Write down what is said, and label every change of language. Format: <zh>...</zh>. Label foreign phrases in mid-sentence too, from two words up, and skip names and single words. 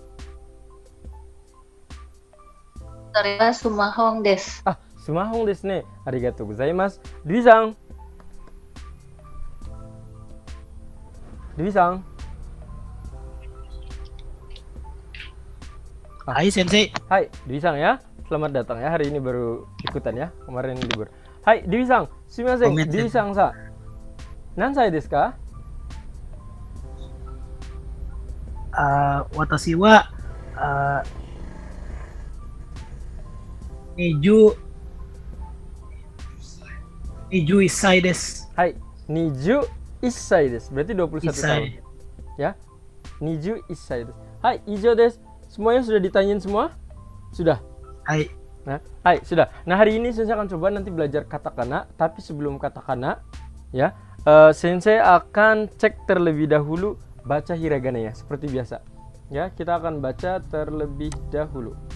<ja>それはスマホです。あ、スマホですね。ありがとうございます。ルイさん。ルイさん。はい先生.</ja> <id>Hai, Dewi Sang ya. Selamat datang ya. Hari ini baru ikutan ya. Kemarin libur.</id> <ja>はい、Dewiさん. すみません. Dewiさんさ。何歳ですか? 私は二十一歳です. はい、二十一歳です.</ja> <id>Berarti 21 tahun. Ya.</id> <ja>二十一歳です。はい、以上です.</ja> <id>Semuanya sudah ditanyain semua? Sudah? Hai. Nah, hai, sudah. Nah, hari ini Sensei akan coba nanti belajar katakana, tapi sebelum katakana ya, Sensei akan cek terlebih dahulu baca hiragana ya, seperti biasa. Ya, kita akan baca terlebih dahulu.</id>